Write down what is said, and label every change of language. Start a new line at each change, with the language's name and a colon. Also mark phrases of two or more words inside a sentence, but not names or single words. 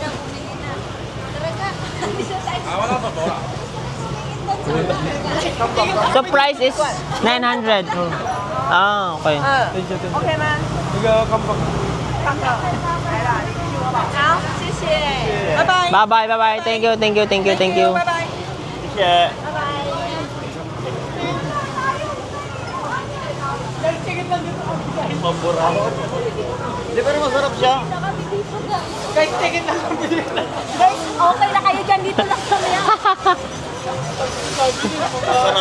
English: So price is 900. Ah, okay.
Chinese: OK 吗？
Filipino: Nagkakambak.
Chinese: 好，谢谢，拜拜。
English: Bye-bye. Thank you.
Chinese: 拜拜。
English: Yeah.
Filipino: Mabura. Hindi, pero masarap siya. Kahit ticket lang ang bili. Guys, okay na kayo dyan. Dito lang kami. Masarap.